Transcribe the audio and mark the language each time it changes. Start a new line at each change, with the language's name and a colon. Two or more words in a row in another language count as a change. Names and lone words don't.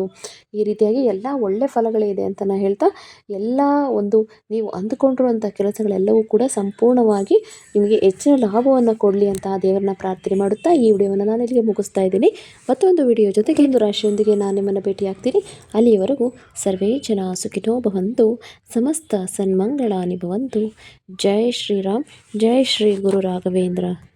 Kannada: ಈ ರೀತಿಯಾಗಿ ಎಲ್ಲ ಒಳ್ಳೆ ಫಲಗಳಿದೆ ಅಂತ ನಾನು ಹೇಳ್ತಾ, ಎಲ್ಲ ಒಂದು ನೀವು ಅಂದುಕೊಂಡಿರುವಂಥ ಕೆಲಸಗಳೆಲ್ಲವೂ ಕೂಡ ಸಂಪೂರ್ಣವಾಗಿ ನಿಮಗೆ ಹೆಚ್ಚಿನ ಲಾಭವನ್ನು ಕೊಡಲಿ ಅಂತ ದೇವರನ್ನ ಪ್ರಾರ್ಥನೆ ಮಾಡುತ್ತಾ ಈ ವಿಡಿಯೋವನ್ನು ನಾನು ಇಲ್ಲಿಗೆ ಮುಗಿಸ್ತಾ ಇದ್ದೀನಿ. ಮತ್ತೊಂದು ವಿಡಿಯೋ ಜೊತೆಗೆ ಒಂದು ರಾಶಿಯೊಂದಿಗೆ ನಾನು ನಿಮ್ಮನ್ನು ಭೇಟಿಯಾಗ್ತೀನಿ.
Sanskrit: ಅಲ್ಲಿಯವರೆಗೂ ಸರ್ವೇ ಜನ ಸುಖಿನೋ ಭವಂತು, ಸಮಸ್ತ ಸನ್ಮಂಗಳಾನಿ ಭವಂತು.
Kannada: ಜೈ ಶ್ರೀರಾಮ್, ಜೈ ಶ್ರೀ ಗುರು ರಾಘವೇಂದ್ರ.